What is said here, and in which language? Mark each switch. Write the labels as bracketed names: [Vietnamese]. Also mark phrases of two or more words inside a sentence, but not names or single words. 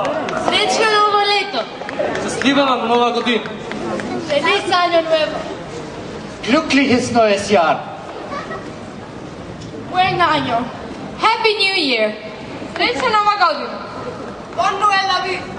[Slovenian] Srećno novo leto! [Bulgarian] Щастлива вам нова година! [Spanish] Feliz año nuevo. [German] Glückliches neues Jahr! [Spanish] Buen año. [English] Happy New Year. [Serbian] Srećna nova godina! Bon Noel la vie!